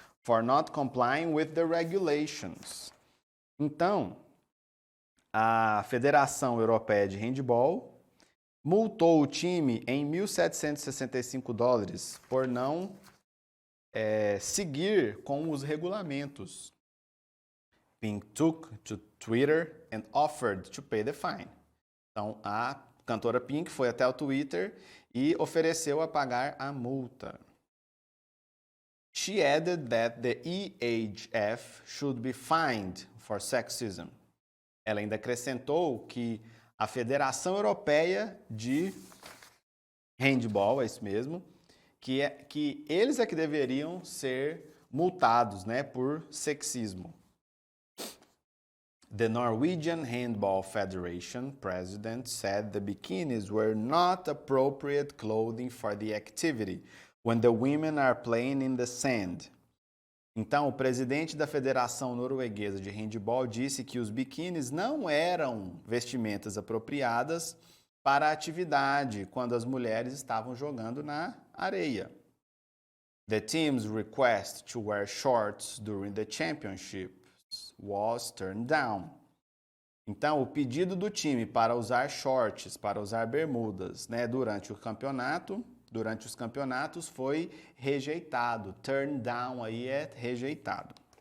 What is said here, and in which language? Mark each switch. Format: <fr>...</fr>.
<en>For not complying with the regulations.</en> <pt>Então, a Federação Europeia de Handball multou o time em $1.765 por não seguir com os regulamentos.</pt> <en>Pink took to Twitter and offered to pay the fine.</en> <pt>Então, a cantora Pink foi até o Twitter e ofereceu a pagar a multa.</pt> <en>She added that the EHF should be fined for sexism.</en> <pt>Ela ainda acrescentou que a Federação Europeia de Handball, é isso mesmo, que eles é que deveriam ser multados, né, por sexismo.</pt> <en>The Norwegian Handball Federation president said the bikinis were not appropriate clothing for the activity when the women are playing in the sand.</en> <pt>Então, o presidente da Federação Norueguesa de Handball disse que os biquínis não eram vestimentas apropriadas para a atividade quando as mulheres estavam jogando na areia.</pt> <en>The team's request to wear shorts during the championship was turned down.</en> <pt>Então, o pedido do time para usar shorts, para usar bermudas, né, durante os campeonatos foi rejeitado.</pt> <en>Turn down</en> <pt>aí é rejeitado.</pt>